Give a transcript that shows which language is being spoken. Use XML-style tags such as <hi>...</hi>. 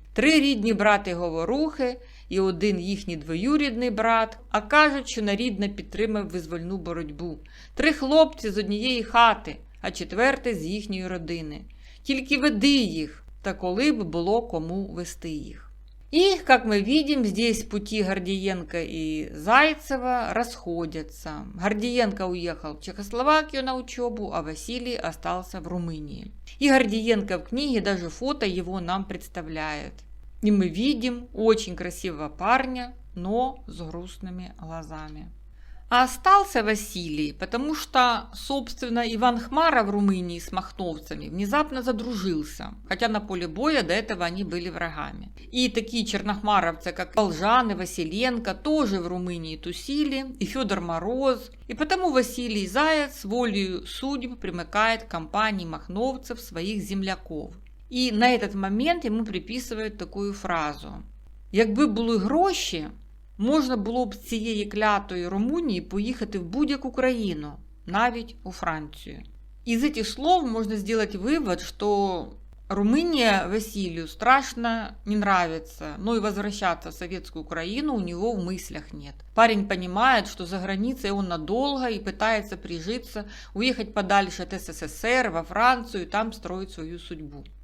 <uk>3 рідні брати Говорухи і 1 їхній двоюрідний брат, а кажуть, що нарідно підтримав визвольну боротьбу. 3 хлопці з однієї хати, а 4-й з їхньої родини. Тільки веди їх, та коли б було кому вести їх.</uk> <ru>И, как мы видим, здесь пути Гордієнка и Зайцева расходятся. Гордієнко уехал в Чехословакию на учебу, а Василий остался в Румынии. И Гордієнко в книге даже фото его нам представляет. И мы видим очень красивого парня, но с грустными глазами. А остался Василий, потому что, собственно, Иван Хмара в Румынии с махновцами внезапно задружился, хотя на поле боя до этого они были врагами. И такие чернохмаровцы, как Волжан и Василенко, тоже в Румынии тусили, и Федор Мороз. И потому Василий Заяц волею судеб примыкает к компании махновцев своих земляков. И на этот момент ему приписывают такую фразу:</ru> <uk>«Якби були гроші, можна було б з цієї клятої Румунії поїхати в будь-яку країну, навіть у Францию».</uk> <ru>Из этих слов можно сделать вывод, что Румыния Василию страшно не нравится, но и возвращаться в советскую Украину у него в мыслях нет. Парень понимает, что за границей он надолго и пытается прижиться, уехать подальше от СССР, во Францию и там строить свою судьбу.</ru>